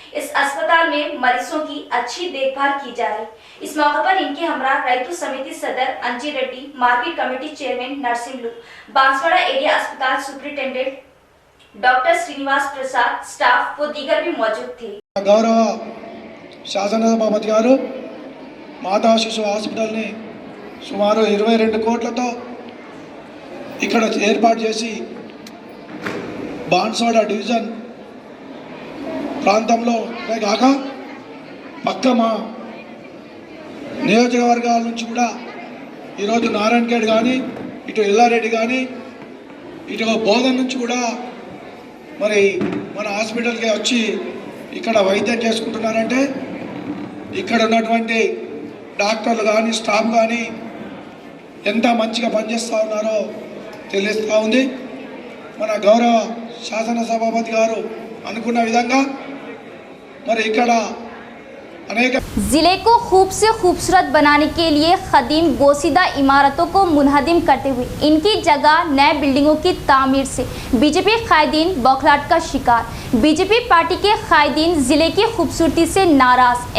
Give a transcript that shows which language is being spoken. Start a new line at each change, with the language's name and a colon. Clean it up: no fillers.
Hindi: इस अस्पताल में मरीजों की अच्छी देखभाल की जा रही। इस मौके पर इनके हमरा रैतु समिति सदर अंजी Reddy, market committee chairman नरसिंहलू, Banswara area अस्पताल सुप्रिंटेंडेंट डॉक्टर श्रीनिवास प्रसाद, स्टाफ व दीगर भी मौजूद थे।
Telugu: गौरव శాసనసభాపతి గారు మాతా శిశు హాస్పిటల్ని సుమారు 22 కోట్లతో ఇక్కడ ఏర్పాటు చేసి బాన్స్వాడ డివిజన్ ప్రాంతంలో కాక పక్క మా నియోజకవర్గాల నుంచి కూడా ఈరోజు నారాయణఖేడ్ కానీ ఇటు ఎల్లారెడ్డి కానీ ఇటు బోధన్ నుంచి కూడా మరి మన హాస్పిటల్కి వచ్చి ఇక్కడ వైద్యం చేసుకుంటున్నారంటే ఇక్కడ ఉన్నటువంటి డాక్టర్లు కానీ స్టాఫ్ కానీ ఎంత మంచిగా పనిచేస్తూ ఉన్నారో తెలుస్తూ ఉంది। మన గౌరవ శాసనసభాపతి గారు అనుకున్న విధంగా మరి ఇక్కడ
Hindi: जिले को खूब से खूबसूरत बनाने के लिए खदीम बोसीदा इमारतों को मुनहदिम करते हुए इनकी जगह नए बिल्डिंगों की तामीर से बीजेपी कायदीन बौखलाहट का शिकार। बीजेपी पार्टी के कायदीन जिले की खूबसूरती से नाराज।